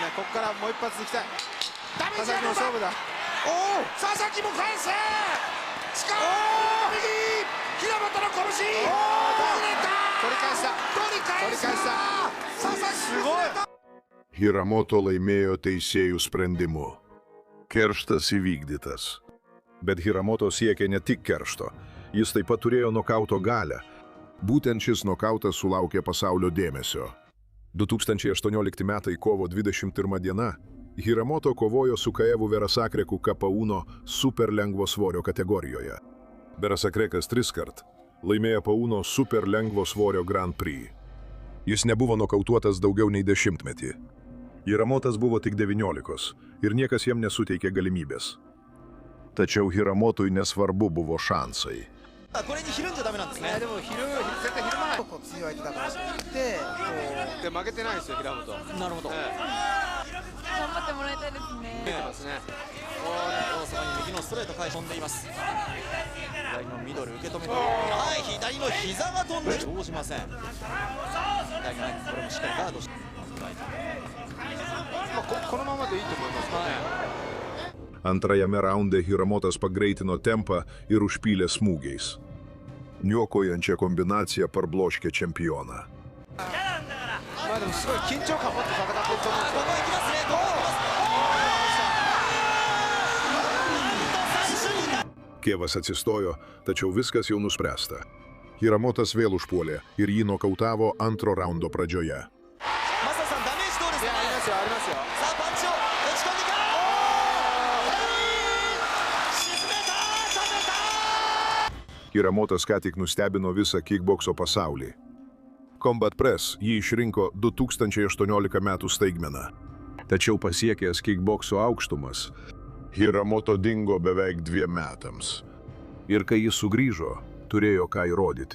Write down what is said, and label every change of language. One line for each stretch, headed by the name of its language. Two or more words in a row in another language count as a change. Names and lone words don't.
Japanese: ここからもう一発いきたい。ダメージ佐々木の勝負だ。佐々木も返す。力右平本の拳。取り返した。佐々木すごい。
Lithuanian: Hiramoto laimėjo teisėjų sprendimu. Kerštas įvykdytas. Bet Hiramoto siekė ne tik keršto, jis taip pat turėjo nokauto galią. Būtent šis nokautas sulaukė pasaulio dėmesio. 2018 metai kovo 21 diena Hiramoto kovojo su Kaevu Verasakreku K1 super lengvo svorio kategorijoje. Verasakrekas 3 kart laimėjo K1 super lengvo svorio Grand Prix. Jis nebuvo nokautuotas daugiau nei 10 metį. Hiramotas buvo tik 19 ir niekas jam nesuteikė galimybės. Tačiau Hiramotui nesvarbu buvo šansai.
Japanese: これにひるんじゃダメなんですね。でも絶対ひるまない。強い相手だからといってで負けてないですよ平本。なるほど。頑張ってもらいたいですね。出てますね。大阪に右のストレート返し飛んでいます。左のミドル受け止めて、はい、左の膝が飛んで生じません。左のね、これもしっかりガードして、このままでいいと思いますからね。
Lithuanian: Antrajame raunde Hiramotas pagreitino tempą ir užpylė smūgiais. Niokojančią kombinaciją parbloškė čempioną.
Japanese: まあでもすごい緊張感持って戦ってると思うんですよ。ここ行きますね。ここ行きます。
Lithuanian: Kėvas atsistojo, tačiau viskas jau nuspręsta. Hiramotas vėl užpuolė ir jį nokautavo antro raundo pradžioje.
Japanese: マサさん、ダメージどうですか？ありますよありますよ。さあ、パンチを打ち込んでいく。沈めた、止めた。
Lithuanian: Hiramotas ką tik nustebino visą kickbokso pasaulį. Combat Press jį išrinko 2018 metų staigmeną. Tačiau pasiekęs kickbokso aukštumas, Hiramoto dingo beveik 2 metams. Ir kai jis sugrįžo, turėjo ką įrodyti.